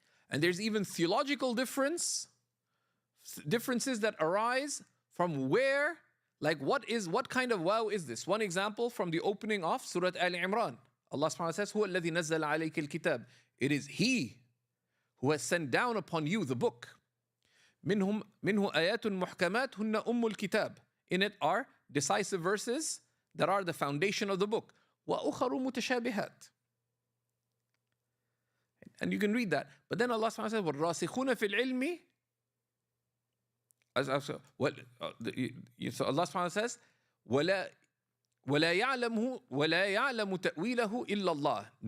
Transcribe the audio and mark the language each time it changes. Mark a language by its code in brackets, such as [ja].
[en] And there's even theological differences that arise from where, like what kind of wow is this? One example from the opening of Surah Al-Imran. Allah subhanahu wa ta'ala says, [ar] هُوَ الَّذِي نَزَّلَ عَلَيْكَ الْكِتَابِ. [en] It is He who has sent down upon you the book. [ar] مِنْهُ آيَاتٌ مُحْكَمَاتٌ هُنَّ أُمُّ الْكِتَابِ. [en] In it are decisive verses that are the foundation of the book. [ar] وَأُخَرُ مُتَشَابِهَاتٌ. [en] And you can read that. But then Allah subhanahu wa ta'ala says, [ar] وَالرَّاسِخُونَ فِي الْعِلْمِ. [en] So Allah subhanahu wa ta'ala says, [ar] وَلَا يَعْلَمُ تَأْوِيلَهُ إِلَّا اللَّهِ.